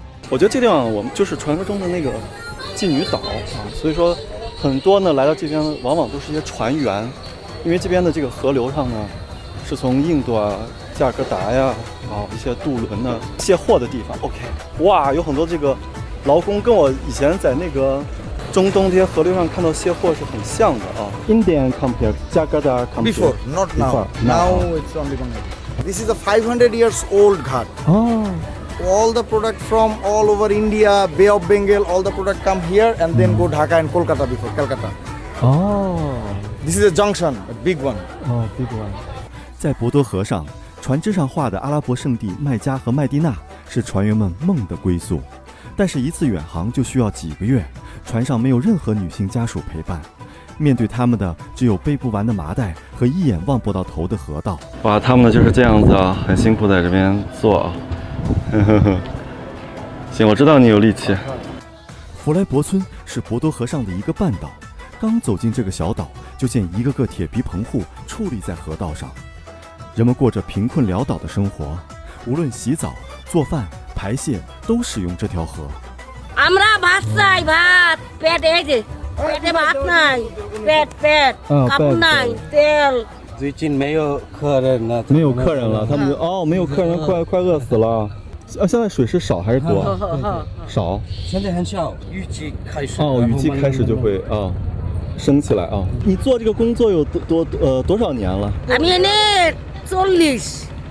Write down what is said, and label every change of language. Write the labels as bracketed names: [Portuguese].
[Chinese] 我觉得这地方我们就是传说中的那个妓女岛啊，所以说很多呢来到这边往往都是一些船员，因为这边的这个河流上呢是从印度啊、加尔各答呀一些渡轮呢卸货的地方。 OK， 哇，有很多这个劳工跟我以前在那个中东这些河流上看到卸货是很像的啊。 [English] Indian compare Jakarta compare Before, not now. Now it's only Bangladesh. This is a 500 years old ghat. Oh. All the product from all over India, Bay of Bengal, all the product come here and then go Dhaka and Kolkata before Calcutta. Oh. This is a junction, a big one. Oh, big one. [Chinese] 在博多河上，船只上画的阿拉伯圣地麦加和麦地那是船员们梦的归宿。但是一次远航就需要几个月，船上没有任何女性家属陪伴，面对他们的只有背不完的麻袋和一眼望不到头的河道。哇，他们就是这样子啊，很辛苦在这边做啊。行，我知道你有力气。弗莱博村是博多河上的一个半岛，刚走进这个小岛，就见一个个铁皮棚户矗立在河道上，人们过着贫困潦倒的生活，无论洗澡、做饭、排泄都使用这条河。 [Bangla] আমরা ভাত চাই ভাত পেট এই যে পেটে ভাত নাই পেট কাপড় নাই তেল。 [Chinese] 最近没有客人了，没有客人了，他们就没有客人，快饿死了。现在水是少还是多？少。现在很少，雨季开始。雨季开始就会升起来啊。你做这个工作有多少年了 [Bangla] আমি এনে 40